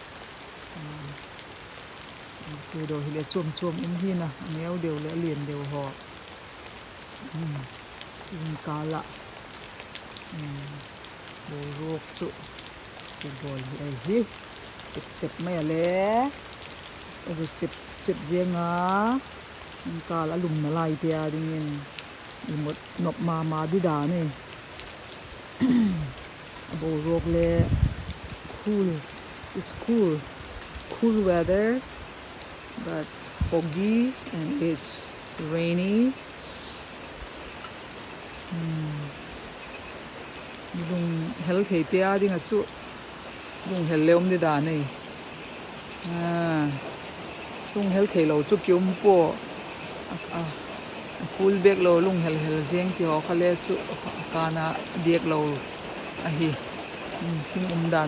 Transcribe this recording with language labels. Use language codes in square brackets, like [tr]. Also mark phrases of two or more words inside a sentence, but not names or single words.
[ctd] avocado hile chum in hi na ngeu deu le lien deu ho in kala rok chu bol ai hi chep mai ale ego chep zenga kala lum na lai tia dingin imot nop mama di da ni abo rok le [en] it's cool weather but foggy and it's rainy [ctd] lung hel thei tia ding a chu lung hel leom di da nei lung hel thei lo chu kyum po [en] full bag [ctd] lo lung hel jeng ti ho khale chu kana dek lo a hi thing dan